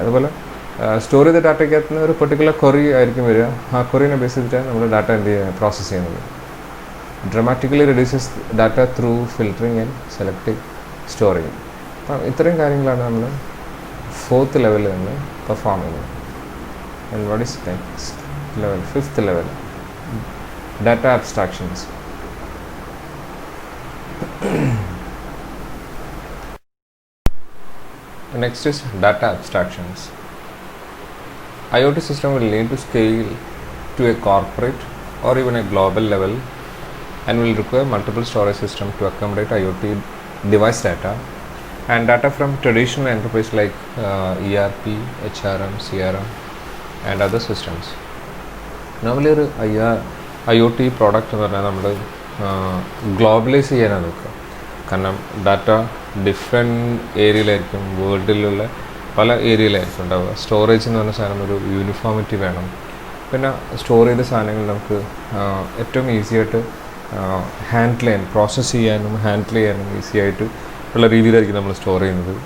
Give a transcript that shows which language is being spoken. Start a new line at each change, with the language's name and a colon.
Malayalam: അതുപോലെ സ്റ്റോർ ചെയ്ത ഡാറ്റയ്ക്കകത്ത് നിന്ന് ഒരു പെർട്ടിക്കുലർ ക്വറി ആയിരിക്കും വരിക. ആ ക്വറിനെ ബേസ് ചെയ്തിട്ടാണ് നമ്മൾ ഡാറ്റ എന്ത് ചെയ്യുക, പ്രോസസ്സ് ചെയ്യുന്നത്.
English: Dramatically reduces data through filtering and selecting storing.
Malayalam: അപ്പം ഇത്രയും കാര്യങ്ങളാണ് നമ്മൾ 4th ലെവലിൽ നമ്മൾ പെർഫോം ചെയ്യുന്നത്.
English: And what is next level? 5th level, data abstractions. Next is data abstractions. IoT system will need to scale to a corporate or even a global level and will require multiple storage systems to accommodate IoT device data and data from traditional enterprise like ERP, HRM, CRM and other systems.
Malayalam: Normally ഒരു IoT product എന്ന് പറഞ്ഞാൽ നമ്മൾ globalise ചെയ്യാനാണ് നോക്കുക. കാരണം data different ഏരിയയിലായിരിക്കും, വേൾഡിലുള്ള പല ഏരിയയിലായിരിക്കും ഉണ്ടാവുക. Storage എന്ന് പറഞ്ഞ സാധനം ഒരു യൂണിഫോമിറ്റി വേണം. പിന്നെ സ്റ്റോർ ചെയ്ത സാധനങ്ങൾ നമുക്ക് ഏറ്റവും ഈസി ആയിട്ട് ഹാൻഡിൽ ചെയ്യാൻ, പ്രോസസ്സ് ചെയ്യാനും ഹാൻഡിൽ ചെയ്യാനും ഈസി ആയിട്ട് ഉള്ള രീതിയിലായിരിക്കും നമ്മൾ സ്റ്റോർ ചെയ്യുന്നത്.